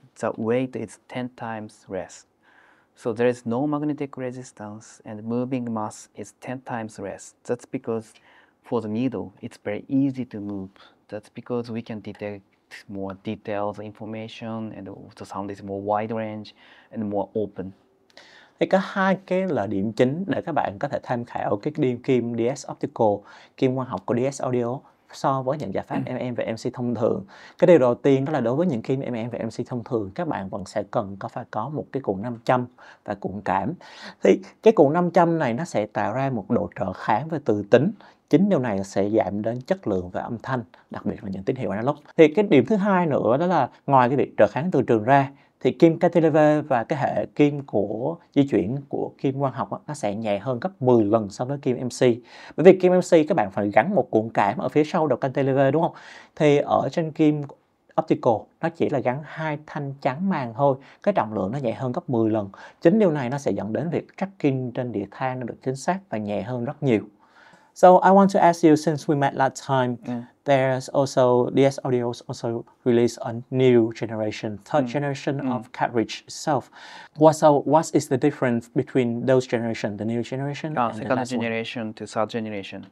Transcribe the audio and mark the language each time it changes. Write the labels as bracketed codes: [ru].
[en] The weight is 10 times less. So there is no magnetic resistance and moving mass is 10 times less. That's because for the needle, it's very easy to move. That's because we can detect more detailed information and the sound is more wide range and more open. [vi] Thì có hai cái là điểm chính để các bạn có thể tham khảo cái kim DS Optical, kim quang học của DS Audio so với những giải pháp MM và MC thông thường. Cái điều đầu tiên đó là đối với những kim MM và MC thông thường, các bạn vẫn sẽ phải có một cái cuộn nam châm và cuộn cảm. Thì cái cuộn nam châm này nó sẽ tạo ra một độ trợ kháng về từ tính. Chính điều này sẽ giảm đến chất lượng và âm thanh, đặc biệt là những tín hiệu analog. Thì cái điểm thứ hai nữa đó là ngoài cái việc trợ kháng từ trường ra, thì kim cantilever và cái hệ kim của di chuyển của kim quang học nó sẽ nhẹ hơn gấp 10 lần so với kim MC. Bởi vì kim MC các bạn phải gắn một cuộn cảm ở phía sau đầu cantilever đúng không? Thì ở trên kim optical nó chỉ là gắn 2 thanh chắn màng thôi, cái trọng lượng nó nhẹ hơn gấp 10 lần. Chính điều này nó sẽ dẫn đến việc tracking trên đĩa than nó được chính xác và nhẹ hơn rất nhiều. [en] So I want to ask you, since we met last time, there's also DS Audio also released a new generation, third generation of cartridge itself. What is the difference between those generations, the new generation and the second last one? generation to third generation.